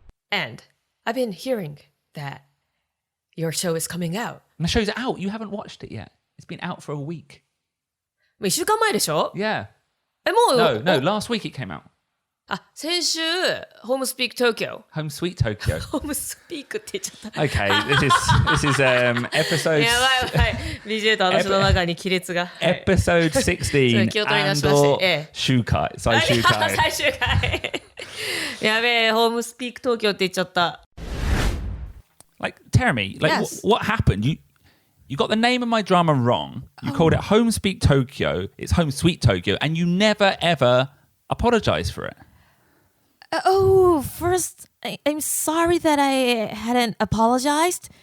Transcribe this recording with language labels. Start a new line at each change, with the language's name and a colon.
English: And I've been hearing that your show is coming out. And the show's out. You haven't watched it yet. It's been out for a week.
Japanese: 1週間前でしょ
English: Yeah.
Japanese: もう
English: No, last week it came out.
Japanese: 先週 Home Speak Tokyo
English: Home Sweet Tokyo.
Japanese: Home Speak って言っちゃった。
English: Okay, this is episode.
Japanese: やばい BJ と私の中に亀裂が。
English: Episode 16
Japanese: 気を取り出しまして。集会。最終回。最終回。やべえ、Home Speak Tokyo って言っちゃった。
English: Like, tell me, like, Yes. what happened? You got the name of my drama wrong. You called it Home Speak Tokyo. It's Home Sweet Tokyo, and you never ever apologized for it. First, I'm sorry that I hadn't apologized.